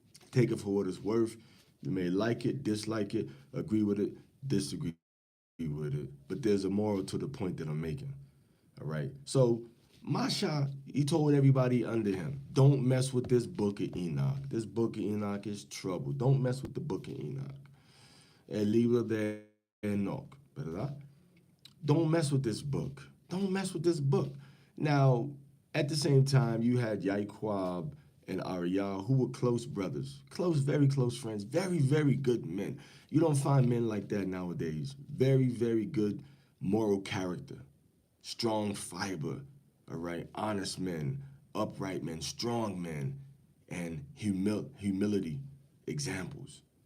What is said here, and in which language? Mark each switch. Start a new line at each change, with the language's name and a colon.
English: Take it for what it's worth. You may like it, dislike it, agree with it, disagree with it. But there's a moral to the point that I'm making. All right? So Masha, he told everybody under him, don't mess with this book of Enoch. This book of Enoch is trouble. Don't mess with the book of Enoch.
Spanish: El libro de Enoch, ¿verdad?
English: Don't mess with this book. Don't mess with this book. Now, at the same time, you had Yaquab and Ariel, who were close brothers, very close friends, very, very good men. You don't find men like that nowadays. Very, very good moral character, strong fiber, all right, honest men, upright men, strong men, and humility examples.